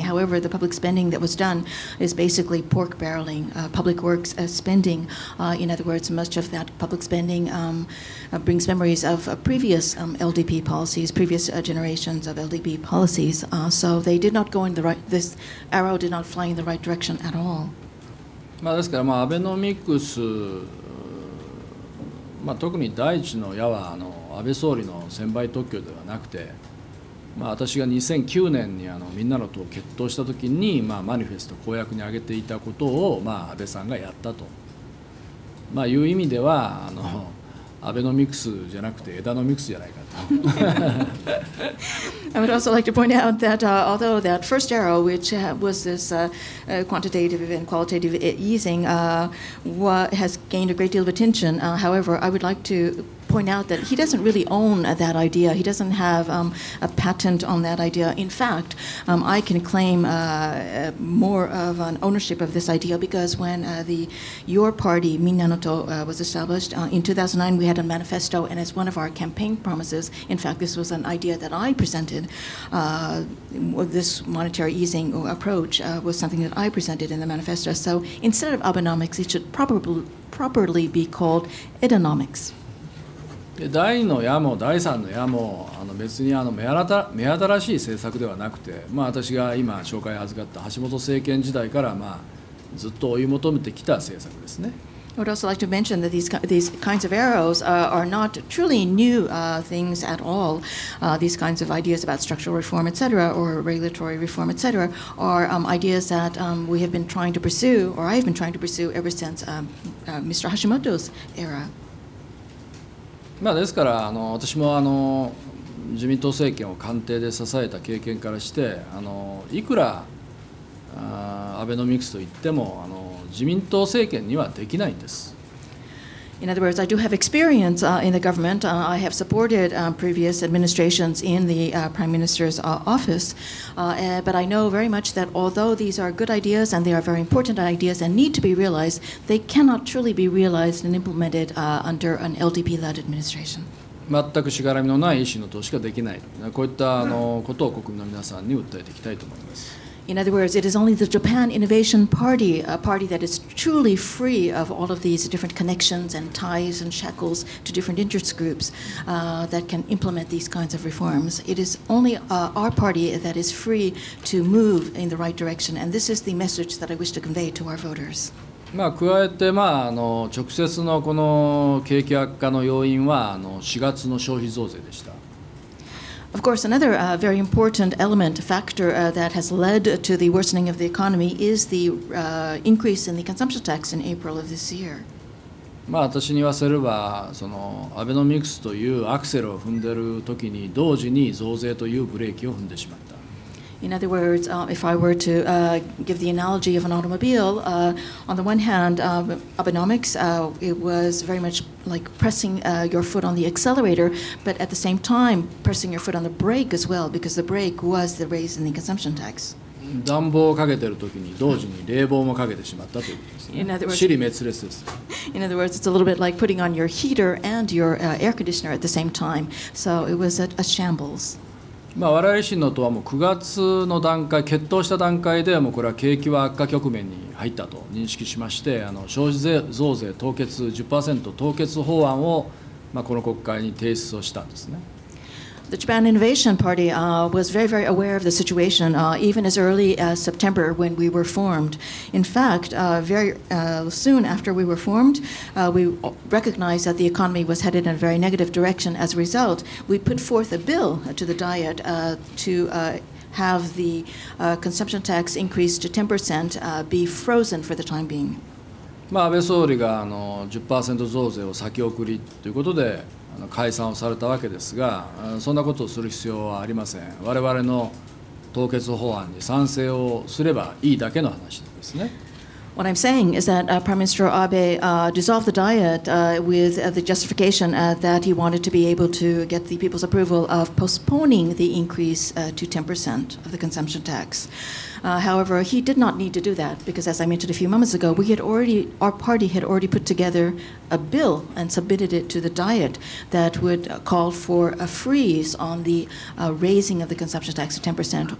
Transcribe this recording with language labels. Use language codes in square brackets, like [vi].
[en] However, the public spending that was done is basically pork barreling, public works spending. In other words, much of that public spending brings memories of previous LDP policies, previous generations of LDP policies. So they did not go in the right, this arrow did not fly in the right direction at all. [ja] ですからアベノミクス、特に第一の矢は安倍総理の専売特許ではなくて、私が2009年にみんなの党を決闘したときに、マニフェスト公約に挙げていたことを、安倍さんがやったと、いう意味ではアベノミクスじゃなくてエダノミクスじゃないかと。 [en] I would also like to point out that although that first arrow, which was this quantitative and qualitative easing, has gained a great deal of attention, however, I would like to point out that he doesn't really own that idea. He doesn't have a patent on that idea. In fact, I can claim more of an ownership of this idea because when your party, Minanoto, was established in 2009, we had a manifesto, and as one of our campaign promises, in fact, this was an idea that I presented. This monetary easing approach was something that I presented in the manifesto. So instead of Abenomics, it should properly be called Abenomics. [ja] で第2の矢も第3の矢も別に目新しい政策ではなくて、私が今紹介預かった橋本政権時代からずっと追い求めてきた政策ですね。 [en] I would also like to mention that these kinds of arrows are not truly new things at all. These kinds of ideas about structural reform, etc., or regulatory reform, etc., are ideas that we have been trying to pursue, or I have been trying to pursue ever since Mr. Hashimoto's era. [ja] ですから私も自民党政権を官邸で支えた経験からしていくらアベノミクスといっても自民党政権にはできないんです。 [en] In other words, I do have experience in the government. I have supported previous administrations in the Prime Minister's office. But I know very much that although these are good ideas and they are very important ideas and need to be realized, they cannot truly be realized and implemented under an LDP-led administration. [ja] 全くしがらみのない意思の党しかできない。こういったことを国民の皆さんに訴えていきたいと思います。 [en] In other words, it is only the Japan Innovation Party, a party that is truly free of all of these different connections and ties and shackles to different interest groups that can implement these kinds of reforms. It is only our party that is free to move in the right direction, and this is the message that I wish to convey to our voters. [ja] 加えて、直接のこの景気悪化の要因は4月の消費増税でした。 [en] Of course, another very important factor that has led to the worsening of the economy is the increase in the consumption tax in April of this year. [ja] 私に言わせればアベノミクスというアクセルを踏んでいる時に同時に増税というブレーキを踏んでしまった。 [en] In other words, if I were to give the analogy of an automobile, on the one hand, Abenomics, it was very much like pressing your foot on the accelerator, but at the same time pressing your foot on the brake as well, because the brake was the raise in the consumption tax. [ja] 暖房をかけている時に同時に冷房もかけてしまったということですね。支離滅裂です。 [en] In other words, it's a little bit like putting on your heater and your air conditioner at the same time. So it was a shambles. [ja] 我々維新の党はもう9月の段階、決闘した段階でこれは景気は悪化局面に入ったと認識しまして、消費税増税凍結 10% 凍結法案をこの国会に提出をしたんですね。 [en] The Japan Innovation Party was very, very aware of the situation, even as early as September when we were formed. In fact, very soon after we were formed, we recognized that the economy was headed in a very negative direction. As a result, we put forth a bill to the Diet to have the consumption tax increase to 10% be frozen for the time being. [ja] 安倍総理が10% 増税を先送りということで解散をされたわけですが、そんなことをする必要はありません。我々の凍結法案に賛成をすればいいだけの話ですね。 [en] What I'm saying is that Prime Minister Abe dissolved the Diet with the justification that he wanted to be able to get the people's approval of postponing the increase to 10% of the consumption tax. However, he did not need to do that because, as I mentioned a few moments ago, our party had already put together a bill and submitted it to the Diet that would call for a freeze on the raising of the consumption tax to 10%.